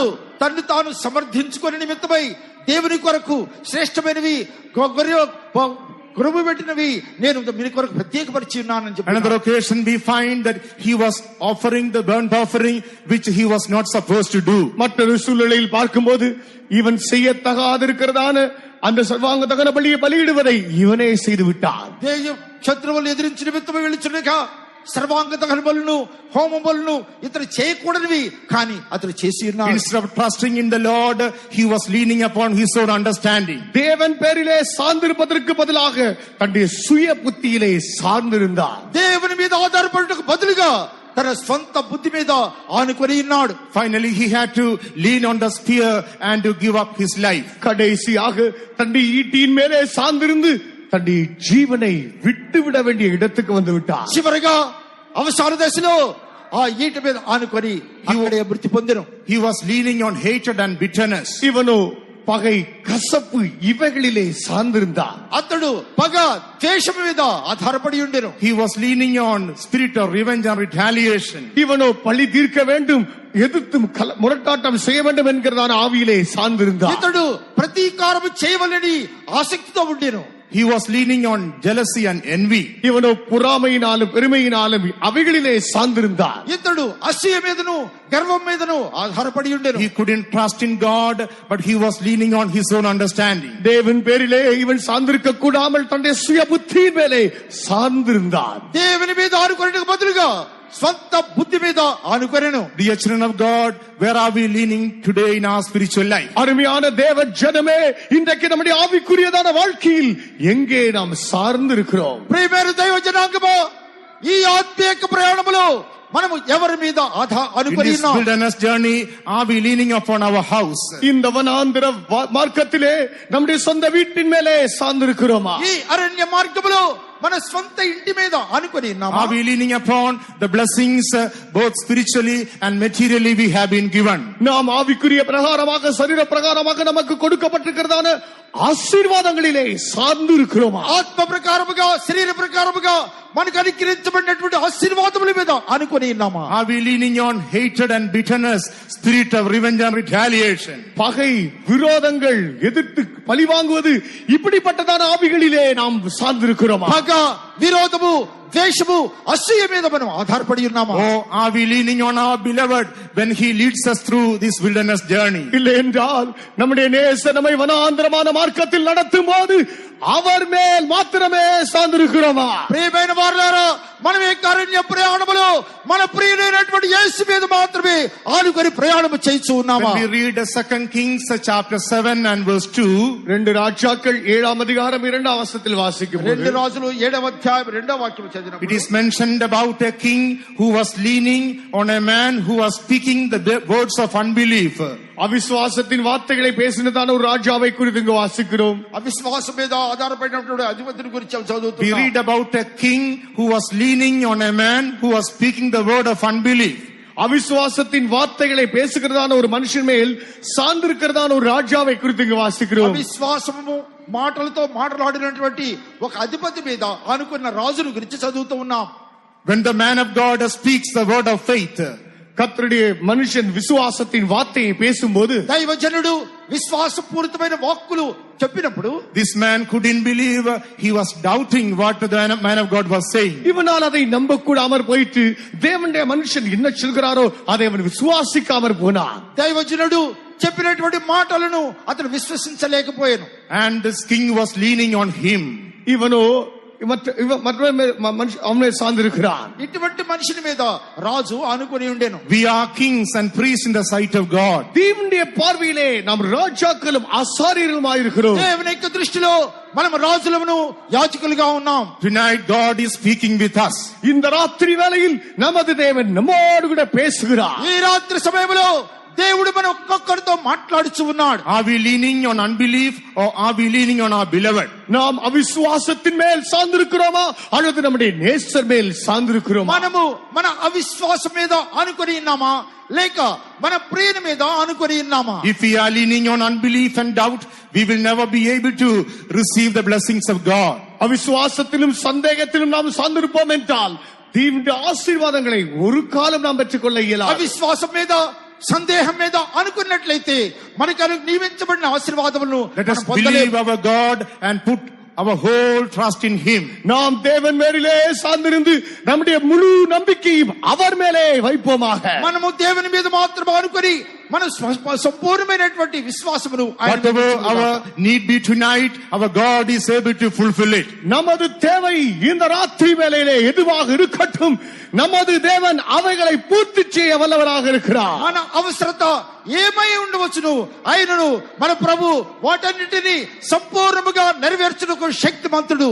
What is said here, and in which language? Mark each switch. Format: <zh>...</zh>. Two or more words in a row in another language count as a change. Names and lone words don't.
<te>తన్ను తాను సమర్థించుకునే నిమిత్తమై దేవుని కొరకు శ్రేష్టమైనవి గురువు పెట్టినవి నేను మీ కొరకు ప్రత్యేకపరిచి ఉన్నానని చెప్పి.</te> <en>Another occasion we find that he was offering the burnt offering which he was not supposed to do.</en> <ta>மற்றொரு சூழ்நிலையில் பார்க்கும்போது இவன் செய்யத்தகாதிருக்கிறதான அந்த சர்வாங்க தகன பலியை பலியிடுவதை இவனே செய்து விட்டான்.</ta> <te>శత్రువులు ఎదిరించిన నిమిత్తమై వెళ్ళుచుండగా సర్వాంగ దహన బలులను హోమం బలులను ఇతడు చేయకూడనివి కానీ అతడు చేసి ఉన్నాడు.</te> <en>Instead of trusting in the Lord, he was leaning upon his own understanding.</en> <ta>தேவன் பேரிலே சார்ந்திருப்பதற்கு பதிலாக தன்னுடைய சுய புத்தியிலே சார்ந்திருந்தார்.</ta> <te>దేవుని మీద ఆధారపడటకు బదులుగా తన స్వంత బుద్ధి మీద ఆనుకొని ఉన్నాడు.</te> <en>Finally he had to lean on the spear and to give up his life.</en> <ta>கடைசியாக தன்னுடைய ஈட்டியின் மேலே சார்ந்திருந்து தன்னுடைய ஜீவனை விட்டுவிட வேண்டிய இடத்துக்கு வந்து விட்டார்.</ta> <te>చివరిగా అవసాన దశలో ఆ ఈట మీద ఆనుకొని అక్కడే మృతి పొందెను.</te> <en>He was leaning on hatred and bitterness.</en> <ta>இவனோ பகை கசப்பு இவைகளிலே சார்ந்திருந்தார்.</ta> <te>అతడు పగ ద్వేషం మీద ఆధారపడి ఉండెను.</te> <en>He was leaning on spirit of revenge and retaliation.</en> <ta>இவனோ பழி தீர்க்க வேண்டும், எதிர்த்து முரட்டாட்டம் செய்ய வேண்டும் என்கிறதான ஆவியிலே சார்ந்திருந்தார்.</ta> <te>ఇతడు ప్రతీకారం చేయవలని ఆసక్తితో ఉండెను.</te> <en>He was leaning on jealousy and envy.</en> <ta>இவனோ பொறாமையினாலும் பெருமையினாலும் அவைகளிலே சார்ந்திருந்தார்.</ta> <te>ఇతడు అసూయ మీదను గర్వం మీదను ఆధారపడి ఉండెను.</te> <en>He couldn't trust in God, but he was leaning on his own understanding.</en> <ta>தேவன் பேரிலே இவன் சார்ந்திருக்க கூடாமல் தன்னுடைய சுய புத்தியின் மேலே சார்ந்திருந்தார்.</ta> <te>దేవుని మీద ఆనుకొనడానికి బదులుగా స్వంత బుద్ధి మీద ఆనుకొనెను.</te> <en>Dear children of God, where are we leaning today in our spiritual life?</en> <ta>அருமையான தேவ ஜனமே, இன்றைக்கு நம்முடைய ஆவிக்குரியதான வாழ்க்கையில் எங்கே நாம் சார்ந்து இருக்கிறோம்?</ta> <te>ప్రియమైన దైవ జనాంగమా, ఈ ఆత్మీయ ప్రయాణములో మనము ఎవరి మీద In అనుకుని this ఉన్నాం?</te> <en>wilderness journey, are we leaning upon our house?</en> <ta>இந்த வனாந்திர மார்க்கத்திலே நம்முடைய சொந்த வீட்டின் மேலே சார்ந்திருக்கிறோமா?</ta> <te>ఈ అరణ్య మార్గములో మన సొంత ఇంటి మీద అనుకుని ఉన్నామా?</te> <en>Are we leaning upon the blessings both spiritually and materially we have been given?</en> <ta>நாம் ஆவிக்குரிய பிரகாரமாக சரீர பிரகாரமாக நமக்கு கொடுக்கப்பட்டிருக்கிறதான ఆశీర్వాదங்களிலே సార్ந்து இருக்கிறோமா?</ta> <te>ఆత్మ ప్రకారముగా శరీర ప్రకారముగా మనకు అనుగ్రహించబడినటువంటి ఆశీర్వాదముల మీద అనుకుని ఉన్నామా?</te> <en>Are we leaning on hatred and bitterness, spirit of revenge and retaliation?</en> <ta>பகை, விரோதங்கள், எதிர்த்து பழி வாங்குவது இப்படிப்பட்டதான ஆவிகளிலே நாம் சார்ந்திருக்கிறோமா?</ta> <te>పగ, విరోధము, ద్వేషము, అసూయ మీద మనం ఆధారపడి ఉన్నామా?</te> <en>Or are we leaning on our beloved when he leads us through this wilderness journey?</en> <ta>இல்லை என்றால் நம்முடைய நேசர் நம்மை வனாந்திரமான మార్గத்தில் நடத்தும் போது அவர் மேல் மாத்திரமே சார்ந்திருக்கிறோமா?</ta> <te>ప్రియమైన వారలారా, మనం ఈ అరణ్య ప్రయాణములో మన ప్రియుడైనటువంటి యేసు మీద మాత్రమే ఆనుకొని ప్రయాణం చేస్తూ ఉన్నామా?</te> <en>When we read 2 Kings chapter 7 and verse 2,</en> <ta>2 ராஜாக்கள் 7ஆம் அதிகாரம் 2ஆம் வசனத்தில் வாசிக்கும்போது</ta> <te>2 రాజులు 7వ అధ్యాయం 2వ వాక్యం it చదివినప్పుడు</te> <en>is mentioned about a king who was leaning on a man who was speaking the words of unbelief.</en> <ta>அவிசுவாசத்தின் வார்த்தைகளை பேசினதான ஒரு ராஜாவை குறித்து இங்கு வாசிக்கிறோம்.</ta> <te>అవిశ్వాసం మీద ఆధారపడినటువంటి అధిపతిని గురించి We చదువుతున్నాం.</te> <en>read about a king who was leaning on a man who was speaking the word of unbelief.</en> <ta>அவிசுவாசத்தின் வார்த்தைகளை பேசுகிறதான ஒரு மனுஷன் மேல் சார்ந்திருக்கிறதான ஒரு ராஜாவை குறித்து இங்கு வாசிக்கிறோம்.</ta> <te>అవిశ్వాసము మాటలతో మాట్లాడినటువంటి ఒక అధిపతి మీద ఆనుకున్న రాజును గురించి చదువుతూ ఉన్నాం.</te> <en>When the man of God speaks the word of faith,</en> <ta>கர்த்தருடைய மனுஷன் விசுவாசத்தின் வார்த்தையை பேசும்போது</ta> <te>దైవజనుడు విశ్వాసపూరితమైన వాక్కులు చెప్పినప్పుడు</te> <en>this man couldn't believe, he was doubting what the man of God was saying.</en> <ta>இவனால் அதை நம்ப கூடாமற் போயிட்டு தேவனுடைய மனுஷன் என்ன சொல்கிறாரோ அதை அவன் விசுவாசிக்காமற் போனான்.</ta> <te>దైవజనుడు చెప్పినటువంటి మాటలను అతను విశ్వసించలేకపోయాను.</te> <en>And this king was leaning on him.</en> <ta>இவனோ அவனை சார்ந்திருக்கிறான்.</ta> <te>ఇటువంటి మనిషిని మీద రాజు అనుకుని ఉండేను.</te> <en>We are kings and priests in the sight of God.</en> <ta>தேவனுடைய பார்வையிலே நாம் ராஜாக்களும் ஆசாரியர்களுமாயிருக்கிறோம்.</ta> <te>దేవుని యొక్క దృష్టిలో మనం రాజులమును యాజకులుగా ఉన్నాం.</te> <en>Tonight God is speaking with us.</en> <ta>இந்த ராத்திரி வேளையில் நமது தேவன் நம்மோடு கூட பேசுகிறார்.</ta> <te>ఈ రాత్రి సమయంలో దేవుడు మన ఒక్కొక్కరితో మాట్లాడుచు ఉన్నాడు.</te> <en>Are we leaning on unbelief or are we leaning on our beloved?</en> <ta>நாம் అవిశ్వాసத்தின் மேல் சார்ந்திருக்கிறோமா அல்லது நம்முடைய நேசர் மேல் சார்ந்திருக்கிறோமா?</ta> <te>మనము మన అవిశ్వాసం మీద అనుకొని ఉన్నామా లేక మన ప్రియుని మీద అనుకొని ఉన్నామా?</te> <en>If we are leaning on unbelief and doubt, we will never be able to receive the blessings of God.</en> <ta>அவிசுவாசத்திலும் சந்தேகத்திலும் நாம் சார்ந்திருப்போம் என்றால் தேவனுடைய ஆசீர்வாதங்களை ஒரு காலம் நாம் பெற்றுக்கொள்ள இயலாது.</ta> <te>అవిశ్వాసం మీద సందేహం మీద అనుకున్నట్లయితే మనకు నియమించబడిన ఆశీర్వాదములను</te> <en>Let us believe our God and put our whole trust in him.</en> <ta>நாம் தேவன் மேலே சார்ந்திருந்து நம்முடைய முழு நம்பிக்கையும் அவர் மேலே வைப்போமாக.</ta> <te>మనము దేవుని మీద మాత్రమే అనుకొని మన సంపూర్ణమైనటువంటి విశ్వాసమును</te> <en>Whatever our need be tonight, our God is able to fulfill it.</en> <ta>நமது தேவை இந்த ராத்திரி வேளையிலே எதுவாக இருக்கட்டும், நமது தேவன் அவைகளை பூர்த்தி செய்ய வல்லவராக இருக்கிறார்.</ta> <te>మన అవసరత ఏమై ఉండవచ్చును ఆయనను మన ప్రభు వాటన్నిటిని సంపూర్ణముగా నెరవేర్చుటకు శక్తిమంతుడు.</te>